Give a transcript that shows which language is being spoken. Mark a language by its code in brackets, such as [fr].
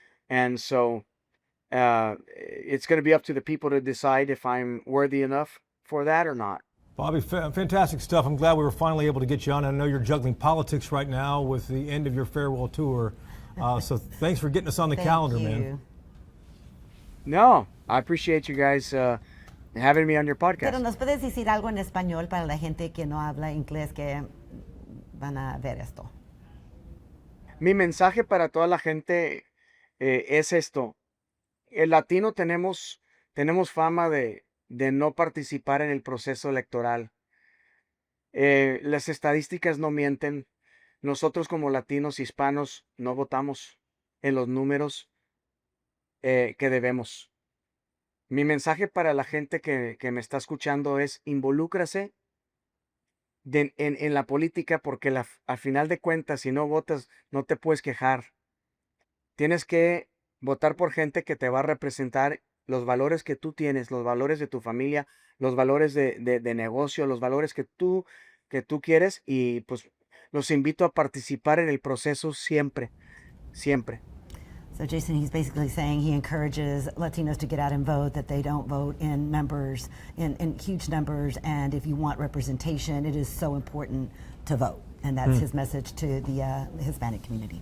[en] And so it's going to be up to the people to decide if I'm worthy enough for that or not. Bobby, fantastic stuff. I'm glad we were finally able to get you on. I know you're juggling politics right now with the end of your farewell tour. So thanks for getting us on the calendar, man. No, I appreciate you guys having me on your podcast. [es] Pero nos puedes decir algo en español para la gente que no habla inglés que van a ver esto. Mi mensaje para toda la gente es esto. El latino tenemos fama de no participar en el proceso electoral. Las estadísticas no mienten. Nosotros como latinos hispanos no votamos en los números que debemos. Mi mensaje para la gente que me está escuchando es: involúcrase en la política, porque al final de cuentas, si no votas, no te puedes quejar. Tienes que votar por gente que te va a representar los valores que tú tienes, los valores de tu familia, los valores de negocio, los valores que tú quieres, y pues los invito a participar en el proceso siempre, siempre. [en] So Jason, he's basically saying he encourages Latinos to get out and vote, that they don't vote in numbers, in huge numbers, and if you want representation, it is so important to vote. And that's his message to the Hispanic community.